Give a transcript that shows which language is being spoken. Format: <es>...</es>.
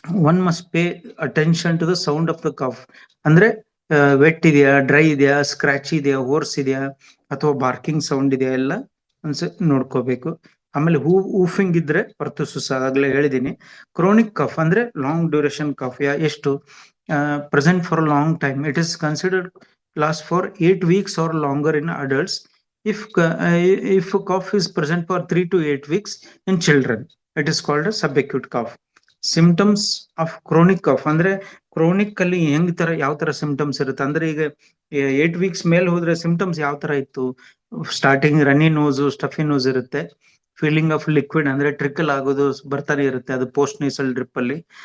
<en>One must pay attention to the sound of the cough.</en> <kn>ಅಂದ್ರೆ vet ಇದೆಯಾ, dry ಇದೆಯಾ, scratch ಇದೆಯಾ, ಹೋರ್ಸ್ ಇದೆಯಾ, ಅಥವಾ ಬಾರ್ಕಿಂಗ್ ಸೌಂಡ್ ಇದೆಯಾ, ಎಲ್ಲ ನೋಡ್ಕೋಬೇಕು. ಆಮೇಲೆ ಊಫಿಂಗ್ ಇದ್ರೆ ಪರ್ತುಸುಸ, ಆಗ್ಲೇ ಹೇಳಿದೀನಿ. ಕ್ರೋನಿಕ್ ಕಫ್ ಅಂದ್ರೆ ಲಾಂಗ್ ಡ್ಯೂರೇಷನ್ ಕಫ್. ಎಷ್ಟು</kn> <en>Present for long time, it is considered last for 8 weeks or longer in adults. If cough is present for 3 to 8 weeks in children, it is called a subacute cough.</en> <kn>Symptoms of chronic cough ಅಂದ್ರೆ chronic ಅಲ್ಲಿ ಯಾವ ತರ symptoms ಇರುತ್ತೆ ಅಂದ್ರೆ, ಈಗ 8 weeks ಮೇಲೆ ಹೋದ್ರೆ symptoms ಯಾವ ತರ ಇತ್ತು, ಸ್ಟಾರ್ಟಿಂಗ್ ರನ್ನಿ ನೋಸು, ಸ್ಟಫಿ ನೋಸ್ ಇರುತ್ತೆ, ಫೀಲಿಂಗ್ ಆಫ್ ಲಿಕ್ವಿಡ್ ಅಂದ್ರೆ ಟ್ರಿಕಲ್ ಆಗೋದು ಬರ್ತಾನೆ ಇರುತ್ತೆ, ಅದು ಪೋಸ್ಟ್ ನೇಸಲ್ ಡ್ರಿಪ್ ಅಲ್ಲಿ.</kn>